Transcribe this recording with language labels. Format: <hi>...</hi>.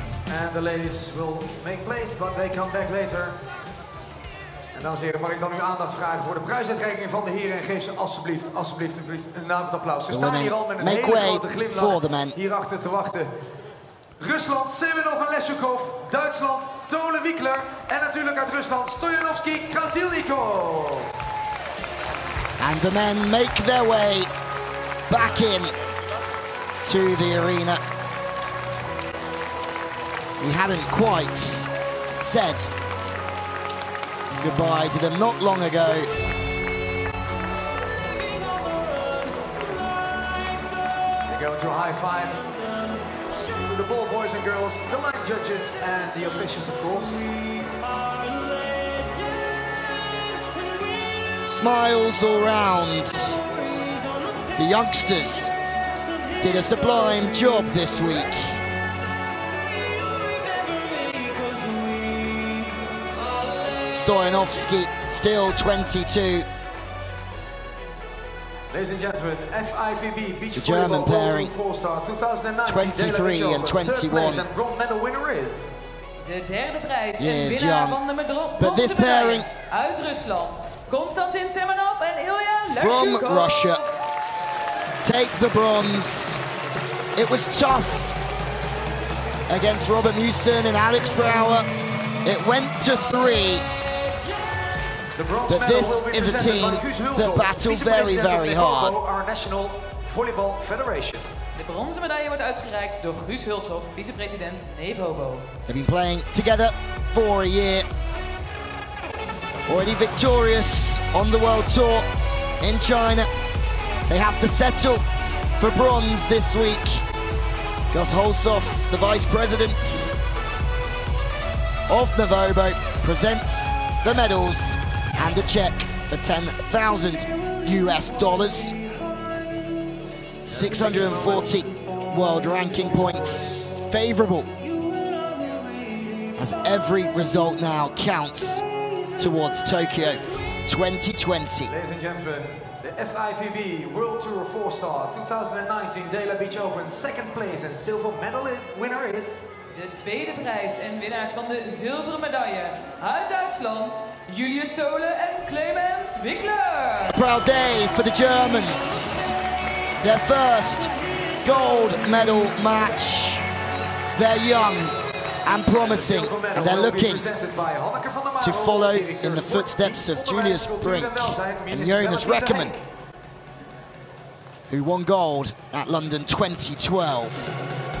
<en>And the ladies will make place, but they come back later.</en> <nl>En dames en heren, mag ik dan uw aandacht vragen voor de prijsuitreiking van de heren en geef ze alsjeblieft een applaus. Ze staan hier al met een hele grote glimlach hierachter te wachten. Rusland, Semenov en Leshukov. Duitsland, Tole Wiekler. En natuurlijk uit Rusland, Stoyanovski, Krasilnikov.</nl> <en>And the men make their way back in to the arena. We hadn't quite said goodbye to them not long ago. They go into a high five to the ball boys and girls, the line judges and the officials, of course. Smiles all round. The youngsters did a sublime job this week. Stoyanovski, still 22. Ladies and gentlemen, FIVB Beach The German pairing, 23 and 21. And bronze medal winner is</en> <nl>de derde prijs en winnaar van de bronzen medaille uit Rusland. Konstantin Semenov en Ilya Leshukov.</nl> <en>From Russia, take the bronze. It was tough against Robert Musin and Alex Brouwer. It went to 3. But this is a team that battle very, very hard. Our National Volleyball Federation.</en> <nl>De bronzen medaille wordt uitgereikt door Guus Hulshoff, vicepresident Nevobo.</nl> <en>They've been playing together for a year. Already victorious on the World Tour in China. They have to settle for bronze this week. Gus Holsoff, the vice president of Nevobo, presents the medals and a check for $10,000 US. 640 world ranking points, favorable, as every result now counts towards Tokyo 2020. Ladies and gentlemen, the FIVB World Tour 4-star 2019 DELA Beach Open second place and silver medalist winner is...</en> <nl>De tweede prijs en winnaars van de zilveren medaille uit Duitsland, Julius Tole en Clemens Wickler.</nl> <en>A proud day for the Germans. Their first gold medal match. They're young and promising, and they're looking to follow in the footsteps of Julius Brink and Jonas Reckerman, who won gold at London 2012.</en>